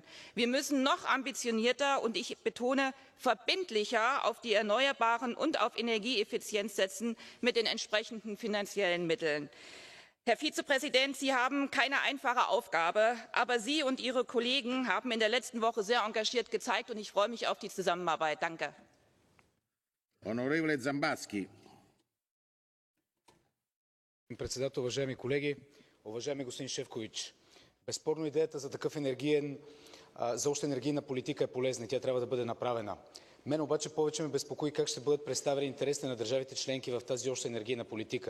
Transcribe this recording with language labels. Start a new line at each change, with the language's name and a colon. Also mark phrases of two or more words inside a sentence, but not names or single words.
German: Wir müssen noch ambitionierter und ich betone verbindlicher auf die Erneuerbaren und auf Energieeffizienz setzen mit den entsprechenden finanziellen Mitteln. Herr Vizepräsident, Sie haben keine einfache Aufgabe, aber Sie und Ihre Kollegen haben in der letzten Woche sehr engagiert gezeigt und ich freue mich auf die Zusammenarbeit. Danke.
Italian: Onorevole Zambatski.
Bulgarian: Председател, уважаеми колеги, уважаеми господин Шефчович, безспорно идеята за такъв за обща енергийна политика е полезна и тя трябва да бъде направена. Мен обаче повече ме безпокои как ще бъдат представени интересите на държавите членки в тази обща енергийна политика.